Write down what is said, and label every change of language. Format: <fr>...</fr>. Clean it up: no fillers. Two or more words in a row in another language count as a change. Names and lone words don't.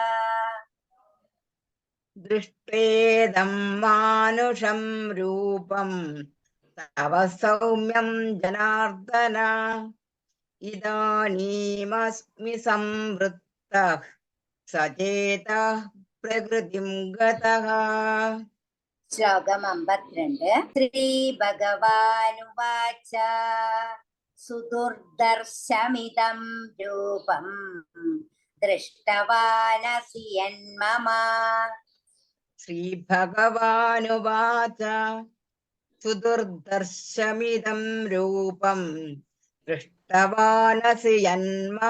<sa>दृष्ट्वेदं मानुषं रूपं तव सौम्यं जनार्दन इदानीमस्मि संवृत्तः सचेतः प्रकृतिं गतः श्लोकम् 52 श्रीभगवानुवाच സുദുർദർശമിദം രൂപം ദൃഷ്ടവാനസി യന്മമ. ശ്രീഭഗവാനുവാച സുദുർദർശമിദം രൂപം ദൃഷ്ടവാനസി യന്മമ.</sa>